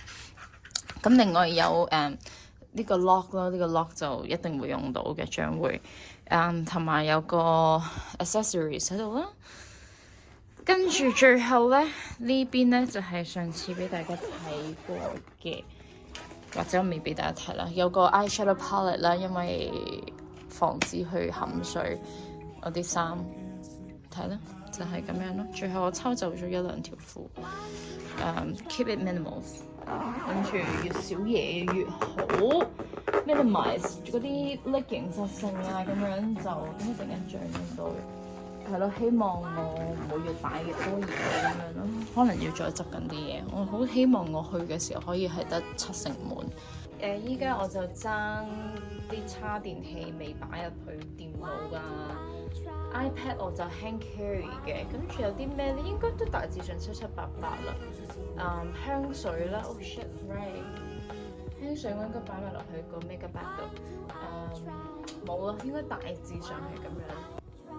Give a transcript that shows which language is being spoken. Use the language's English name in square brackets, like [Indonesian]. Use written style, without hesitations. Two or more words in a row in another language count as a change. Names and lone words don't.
[Cantonese] 咁另外有呢個 lock 啦，呢個 lock 就一定會用到嘅，將會同埋有個 accessories 喺度啦。跟住最後咧，呢邊咧就係上次俾大家睇過嘅，或者我未俾大家睇啦。有個 [English] eyeshadow palette [Cantonese] 啦，因為防止去冚水我啲衫。睇啦，就係咁樣咯。最後我抽走咗1-2條褲。 [English] keep it minimal， [Cantonese] 跟住越少嘢越好 ，minimize 嗰啲甩形實性啊咁樣就點解突然間漲咁多嘅？係咯，希望我唔會越擺越多嘢咁樣咯，可能要再執緊啲嘢。我好希望我去嘅時候可以係得70%滿。依家我就爭啲叉電器未擺入去電腦㗎。iPad 我就 [English] hand carry [Cantonese] 嘅，跟住有啲咩咧？應該都大致上7、7、8、8啦。香水啦 ， [English] oh shit right， [Cantonese] 香水我應該擺埋落去個 [English] makeup bag [Cantonese] 度。冇啦，應該大致上係咁樣。